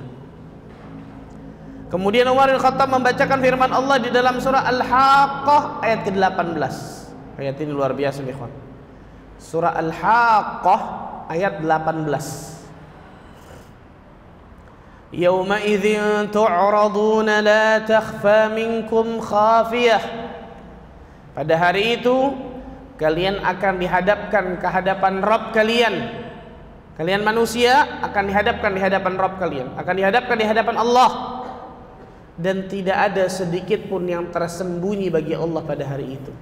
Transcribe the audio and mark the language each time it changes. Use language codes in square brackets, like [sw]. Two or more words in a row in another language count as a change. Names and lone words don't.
[id] Kemudian Umar bin Khattab membacakan firman Allah di dalam surah Al-Haqqah ayat ke-18. Ayat ini luar biasa nih, ikhwan. Surah Al-Haqqah ayat 18. [ar] يومئذ تعرضون لا تخفى منكم خافية. [id] Pada hari itu kalian akan dihadapkan ke hadapan Rabb kalian. Kalian manusia akan dihadapkan di hadapan Rabb kalian, akan dihadapkan di hadapan Allah, dan tidak ada sedikit pun yang tersembunyi bagi Allah pada hari itu.